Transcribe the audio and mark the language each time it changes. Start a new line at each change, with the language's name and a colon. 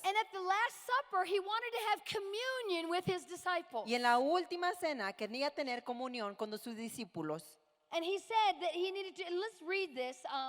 English: And at the Last Supper, he wanted to have communion with his disciples.
Spanish: Y en la última cena quería tener comunión con sus discípulos.
English: And he said that he needed to, and let's read this.